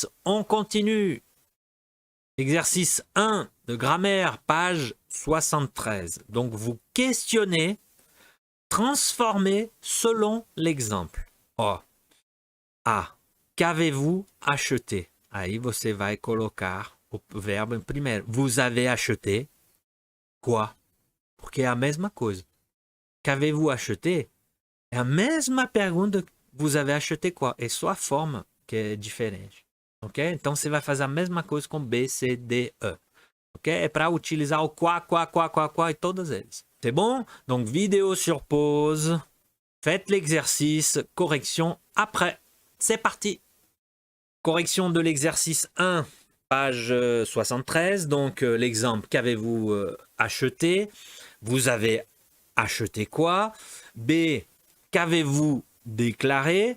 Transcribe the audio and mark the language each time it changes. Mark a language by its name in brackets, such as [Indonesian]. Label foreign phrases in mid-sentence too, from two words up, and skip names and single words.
[French] On continue. Exercice 1 de grammaire, page 73. Donc, vous questionnez, transformez selon l'exemple. Oh. A. Qu'avez-vous acheté? [Portuguese] Aí você vai colocar o verbo primeiro. [French] Vous avez acheté quoi? [Portuguese] Porque é a mesma coisa. [French] Qu'avez-vous acheté? [Portuguese] É a mesma pergunta. [French] Vous avez acheté quoi? [Portuguese] É só a forma que é diferente. Ok? Então você vai fazer a mesma coisa com B, C, D, E. Ok? É para utilizar o quoi e todas eles. [French] C'est bon? Donc vidéo sur pause. Faites l'exercice. Correction après. C'est parti. Correction de l'exercice 1, page 73. Donc l'exemple, qu'avez-vous acheté? Vous avez acheté quoi? B, qu'avez-vous déclaré?